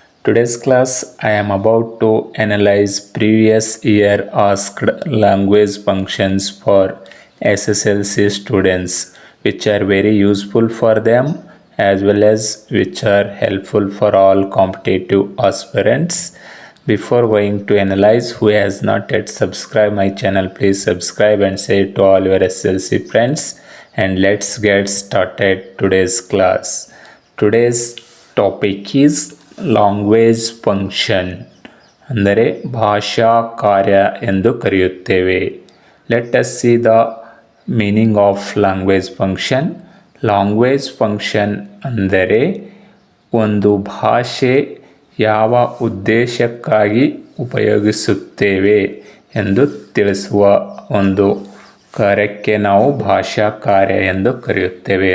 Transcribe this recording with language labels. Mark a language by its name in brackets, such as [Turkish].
[English] Today's class I am about to analyze previous year asked language functions for SSLC students, which are very useful for them as well as which are helpful for all competitive aspirants. Before going to analyze, who has not yet subscribed my channel, please subscribe and share to all your SLC friends. And let's get started today's class. Today's topic is language function, [Kannada] ಅಂದರೆ ಭಾಷಾ ಕಾರ್ಯ ಎಂದು ಕರೆಯುತ್ತೇವೆ. [English] Let us see the meaning of language function. [Kannada] Language function ಅಂದರೆ ಒಂದು ಭಾಷೆ ಯಾವ ಉದ್ದೇಶಕ್ಕಾಗಿ ಉಪಯೋಗಿಸುತ್ತೇವೆ ಎಂದು ತಿಳಿಸುವ ಒಂದು ಕಾರ್ಯಕ್ಕೆ ನಾವು ಭಾಷಾ ಕಾರ್ಯ ಎಂದು ಕರೆಯುತ್ತೇವೆ.